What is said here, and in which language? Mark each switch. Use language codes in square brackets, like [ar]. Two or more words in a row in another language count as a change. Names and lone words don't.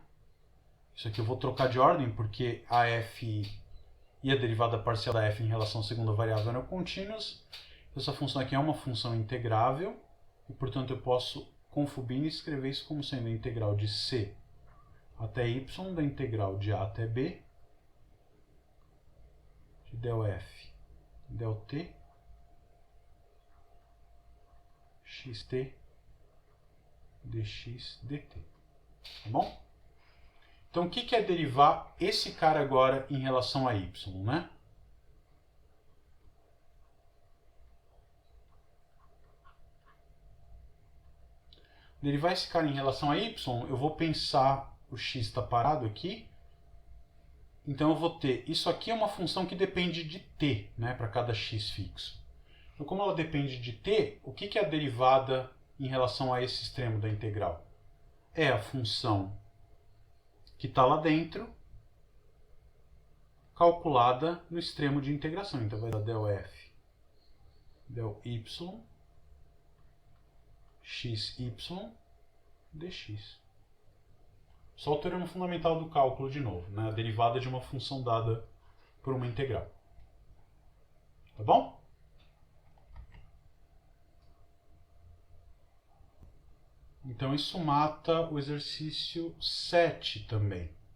[pt] Isso aqui eu vou trocar de ordem, porque a f e a derivada parcial da f em relação à segunda variável eram contínuas. Essa função aqui é uma função integrável, e portanto eu posso, com Fubini, escrever isso como sendo a integral de c até y da integral de a até b, de del f del t, xt, dx, dt. Tá bom? Então, o que é derivar esse cara agora em relação a y, né? Derivar esse cara em relação a y, eu vou pensar, o x está parado aqui, então eu vou ter, isso aqui é uma função que depende de t, né, para cada x fixo. Então, como ela depende de t, o que é a derivada em relação a esse extremo da integral? É a função que está lá dentro, calculada no extremo de integração. Então vai dar del f del y xy dx. Só o teorema fundamental do cálculo de novo, né? A derivada de uma função dada por uma integral. Tá bom? Então isso mata o exercício 7 também.